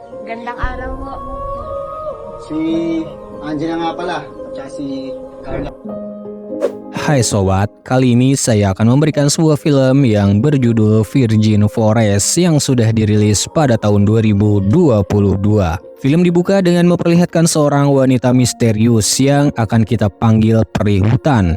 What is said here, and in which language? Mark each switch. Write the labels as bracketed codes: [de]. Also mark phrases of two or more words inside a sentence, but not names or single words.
[tl] Magandang araw ho. Si Angela nga pala, at si Carla. [id] Hai sobat, kali ini saya akan memberikan sebuah film yang berjudul Virgin Forest yang sudah dirilis pada tahun 2022. Film dibuka dengan memperlihatkan seorang wanita misterius yang akan kita panggil peri hutan.